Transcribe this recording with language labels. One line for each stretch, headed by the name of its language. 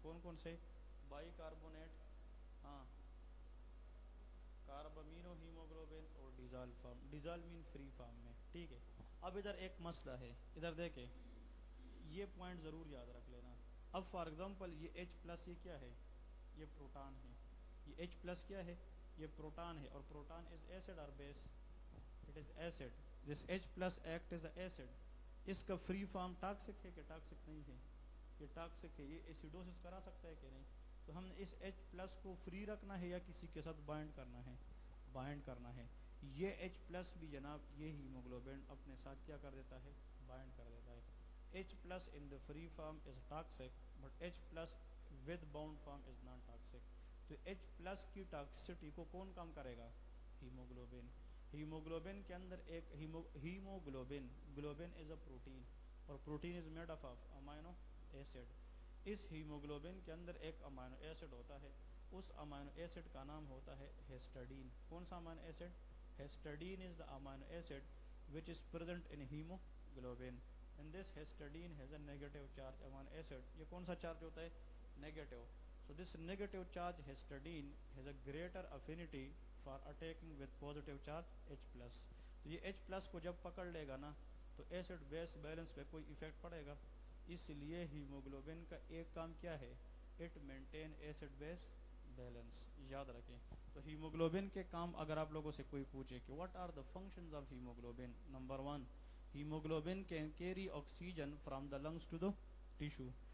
Urdu: کون کون سے؟ بائی کاربونیٹ، ہاں، کاربامینو ہیموگلوبن اور ڈیزال فارم، ڈیزال مین فری فارم میں. ٹھیک ہے. اب ادھر ایک مسئلہ ہے، ادھر دیکھیں، یہ پوائنٹ ضرور یاد رکھ لینا. اب فار ایگزامپل یہ ایچ پلس یہ کیا ہے؟ یہ پروٹان ہے. یہ ایچ پلس کیا ہے؟ یہ پروٹان ہے. اور پروٹان از ایسڈ اور بیس؟
English: It is acid. This H plus act is a acid.
Urdu: اس کا فری فارم ٹاکسک ہے کہ ٹاکسک نہیں ہے؟ یہ ٹاکسک ہے. یہ ایسیڈوسس کرا سکتا ہے کہ نہیں؟ تو ہم نے اس ایچ پلس کو فری رکھنا ہے یا کسی کے ساتھ بائنڈ کرنا ہے؟ بائنڈ کرنا ہے. یہ ایچ پلس بھی جناب یہ ہیموگلوبن اپنے ساتھ کیا کر دیتا ہے؟ بائنڈ کر دیتا ہے.
English: H plus in the free form is toxic but H plus with bound form is non toxic.
Urdu: تو ایچ پلس کی ٹاکسٹی کو کون کم کرے گا؟ ہیموگلوبن. ہیموگلوبن کے اندر ایک ہیموگلوبن،
English: Globin is a protein اور protein is made up of amino acid.
Urdu: اس haemoglobin کے اندر ایک امینو ایسڈ ہوتا ہے، اس امینو ایسڈ کا نام ہوتا ہے ہسٹڈین. کون سا amino acid?
English: Histidine is the amino acid which is present in hemoglobin and this histidine has a negative charge amino acid.
Urdu: یہ کون سا چارج ہوتا ہے؟ Negative.
English: So this negative charge histidine has a greater affinity for attacking with positive charge H+.
Urdu: تو یہ H+ کو جب پکڑ لے گا نا تو ایسڈ بیس بیلنس پہ کوئی ایفیکٹ پڑے گا. اس لیے ہیموگلوبن کا ایک کام کیا ہے؟
English: It maintain acid base balance.
Urdu: یاد رکھیں. تو ہیموگلوبن کے کام اگر آپ لوگوں سے کوئی پوچھے کہ
English: What are the functions of haemoglobin, number 1، haemoglobin can carry oxygen from the lungs to the tissue.